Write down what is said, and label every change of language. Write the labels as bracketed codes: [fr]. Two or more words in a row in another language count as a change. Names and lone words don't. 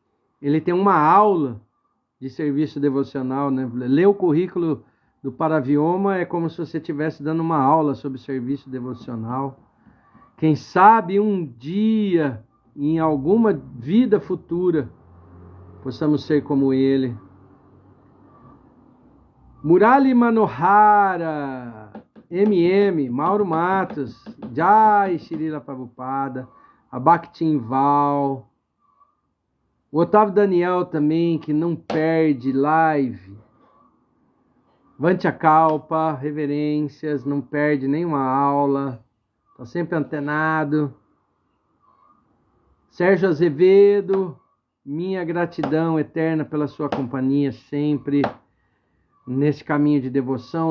[pt] Ele tem uma aula de serviço devocional, né? Ler o currículo do Paravioma é como se você estivesse dando uma aula sobre serviço devocional. Quem sabe um dia, em alguma vida futura, possamos ser como ele. Murali Manohara, MM, Mauro Matos, Jai Srila Prabhupada, Abhaktin Val, o Otávio Daniel também, que não perde live. Vantia Kalpa, reverências, não perde nenhuma aula, está sempre antenado. Sérgio Azevedo, minha gratidão eterna pela sua companhia sempre nesse caminho de devoção.